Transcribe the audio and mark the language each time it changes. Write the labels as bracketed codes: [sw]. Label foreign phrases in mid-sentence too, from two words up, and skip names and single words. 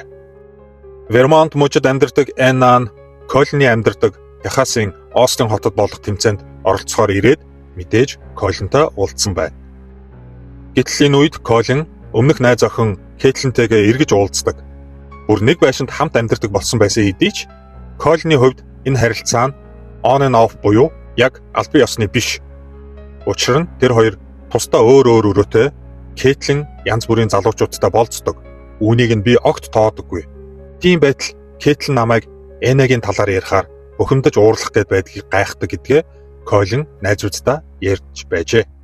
[mn] Vermont мужид амьдардаг Энна нь Colin-ы амьдардаг Техасын Остин хотод болох тэмцээнд оролцохоор ирээд мэдээж Colin-тай уулзсан байна. Гэтэл энэ үед Colin өмнөх найз охин Caitlin-тэйгээ эргэж уулздаг. Бүр нэг байшинд хамт амьдардаг болсон байсан хэдий ч Colin-ы хувьд энэ харилцаа нь [en] on and off [mn] буюу яг албан ёсны биш. Учир нь тэр хоёр тусдаа өөр өрөөтэй Caitlin янз бүрийн залуучуудтай болцдог. Үүнийг нь би огт тоодоггүй. Тийм байтал Caitlin намайг Эннагийн талаар ярихаар бухимдаж уурлах гээд байдгийг гайхдаг гэдгээ Colin найзуудтай ярьж байжээ.